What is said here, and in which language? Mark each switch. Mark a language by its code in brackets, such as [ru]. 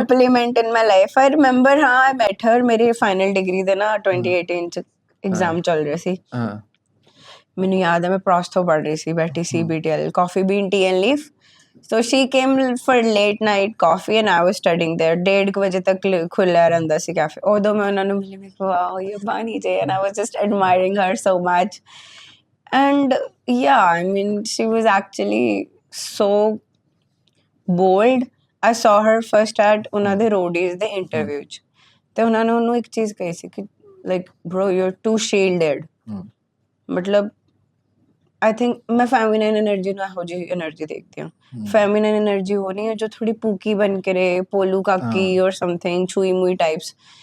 [en] compliment in my life, I remember, [pa] ਹਾਂ, [en] I met her, [pa] ਮੇਰੀ final degree ਦੇ ਨਾ 2018 ਚ ਐਗਜ਼ਾਮ ਚੱਲ ਰਿਹਾ ਸੀ, ਮੈਨੂੰ ਯਾਦ ਹੈ ਮੈਂ ਪ੍ਰੋਸਟੋ ਪੜ੍ਹ ਰਹੀ ਸੀ, ਬੈਠੀ ਸੀ, BTL, coffee bean tea and leaf, [en] so she came for late night coffee and I was studying there, [pa] 1:30 ਵਜੇ ਤੱਕ ਖੁੱਲਿਆ ਰਹਿੰਦਾ ਸੀ ਕੈਫੇ, ਉਦੋਂ ਮੈਂ ਉਹਨਾਂ ਨੂੰ ਮਿਲੀ, ਮੈਂ ਕਿਹਾ ਵਾਓ ਇਹ ਬਾਨੀ ਜੇ, [en] and I was just admiring her so much. And yeah, I mean, she was actually so bold. I saw her first at [pa] ਉਹਨਾਂ ਦੇ roadies ਦੇ interview 'ਚ, ਤੇ ਉਹਨਾਂ ਨੇ ਉਹਨੂੰ ਇੱਕ ਚੀਜ਼ ਕਹੀ ਸੀ ਕਿ [en] like bro you're too shielded, [pa] ਮਤਲਬ [en] I think [pa] ਮੈਂ feminine energy ਨੂੰ ਇਹੋ ਜਿਹੀ energy ਦੇਖਦੀ ਹਾਂ। feminine energy ਉਹ ਨਹੀਂ ਹੈ ਜੋ ਥੋੜੀ ਪੂਕੀ ਬਣ ਕੇ ਰਹੇ, ਪੋਲੂ ਕਾਕੀ or something, ਛੂਈ ਮੂਈ types.